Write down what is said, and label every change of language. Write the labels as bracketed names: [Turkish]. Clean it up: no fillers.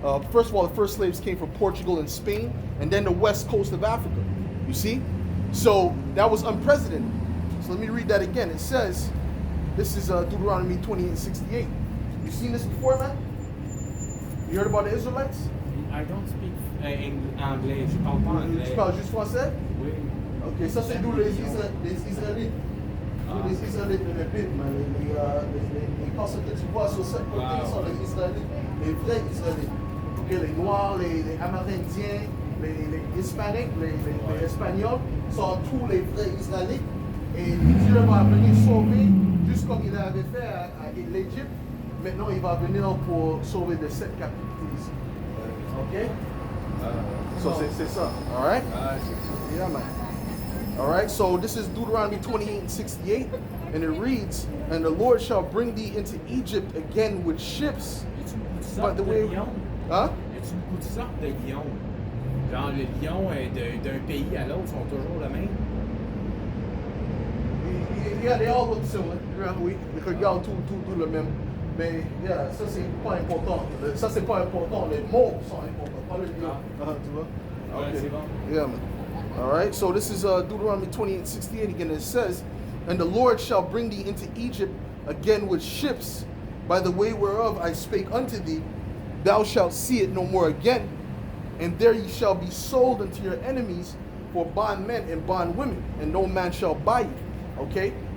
[English] First of all, the first slaves came from Portugal and Spain, and then the west coast of Africa. You see? So that was unprecedented. So let me read that again. It says, this is Deuteronomy 28:68. You seen this before, man? You heard about the Israelites? [French] I don't speak anglais. Je parle pas anglais. Tu parles juste français? Oui. Ok, ça c'est d'où les Israélites. Les Israélites de la Bible, man. Les personnes que tu vois sur cette côté sont les Israélites, les vrais Israélites. Ok, les Noirs, les Amérindiens, les Hispaniques, les Espagnols sont tous les vrais Israélites. Et Dieu va venir sauver, juste comme il avait fait à l'Égypte. Maintenant, il va venir pour sauver de cette captivité ici. [English] Ok? So [French] c'est ça. [English] All right? Yeah, man. All right, so this is Deuteronomy 28:68, and it reads, "And the Lord shall bring thee into Egypt again with ships." By the way, Hein? [French] Y a-t-il beaucoup de sortes de lions? Genre, le lion d'un pays à l'autre sont toujours le même? [English] Yeah, they all look similar. [French] Oui, les regards tout le même. Mais, yeah, ça c'est pas important. Ça c'est pas important. Les mots sont importants, pas le lion. Tu vois? Ouais, c'est bon. [English] Yeah, man. All right, so this is Deuteronomy 28:68 again. It says, "And the Lord shall bring thee into Egypt again with ships, by the way whereof I spake unto thee. Thou shalt see it no more again. And there ye shall be sold unto your enemies for bondmen and bondwomen, and no man shall buy you." Okay?